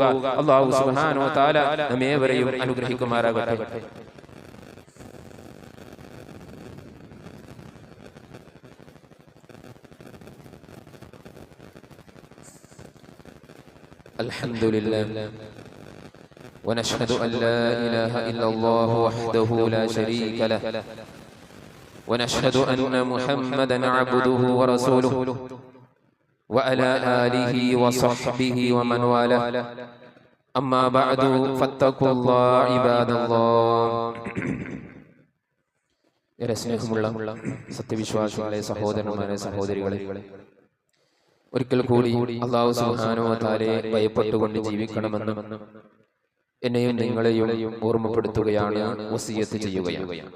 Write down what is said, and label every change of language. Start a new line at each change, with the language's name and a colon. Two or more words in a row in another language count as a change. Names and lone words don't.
Arabic: الله سبحانه وتعالى
Malayalam: നമ്മേവരെയും അനുഗ്രഹിക്കുമാറാകട്ടെ.
Arabic: അൽഹംദുലില്ലാഹ് ونشهد أن لا إله إلا الله وحده لا شريك له ونشهد أن محمدا عبده ورسوله وعلى آله وصحبه ومن والاه أما بعد فاتقوا الله عباد الله.
Malayalam: ഏറെ സ്നേഹമുള്ള സത്യവിശ്വാസികളെ, സഹോദരന്മാരെ, സഹോദരികളെ, ഒരിക്കൽ കൂടി
Arabic: الله سبحانه وتعالى
Malayalam: ഭയപ്പെട്ടുകൊണ്ട് ജീവിക്കണമെന്നും എന്നെയും നിങ്ങളെയും ഓർമ്മപ്പെടുത്തുകയാണ്, വസിയത്ത് ചെയ്യുകയാണ്.